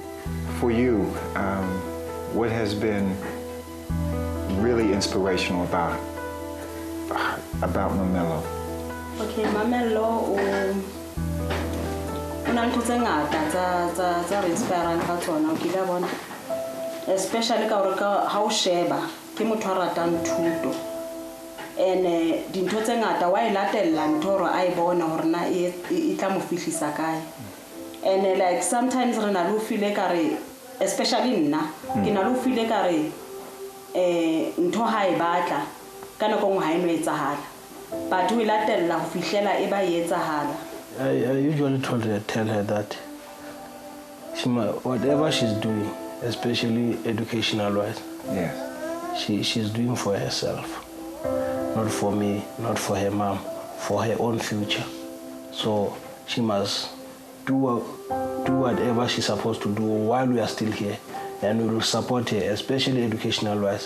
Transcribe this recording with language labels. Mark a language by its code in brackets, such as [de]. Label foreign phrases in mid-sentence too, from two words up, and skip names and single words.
[en] For you, what has been really inspirational about Mamelo? Okay, Mamelo, especially how [st] sheba ke motho a ratang thuto, and dintho tse ngata wa e latella ntho hore a e bona hore na e tla mo fihlisa kae. [en] And like sometimes [st] re na lo feel ekare, especially nna ke na lo feel ekare ntho ha e batla ka nako ngwe ha e no etsahala, [en] but we [st] latella ho fihlela e ba e etsahala. [en] I usually tell her that whatever she's doing, especially educational-wise, she's doing for herself, not for me, not for her mom, for her own future. So she must do whatever she's supposed to do while we are still here, and we will support her, especially educational-wise.